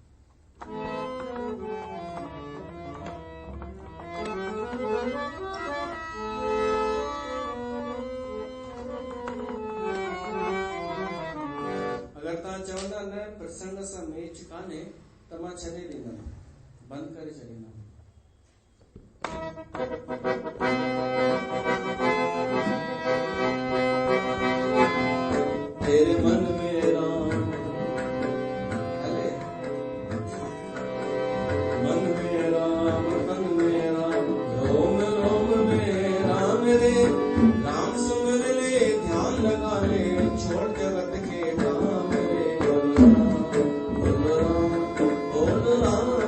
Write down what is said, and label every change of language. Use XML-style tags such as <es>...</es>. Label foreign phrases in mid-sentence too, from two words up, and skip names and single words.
<sd>अगरि तव्हां चवंदा न प्रसंग सां मैच कान्हे त मां छॾे ॾींदमि, बंदि करे छॾींदमि।</sd> <hi>तेरे मन में राम, हले मन में राम, तन में राम, रोम रोम में राम रे, राम सुमिर ले ध्यान लगा ले, छोड़ जगत के काम रे, बोल राम बोल राम,</hi>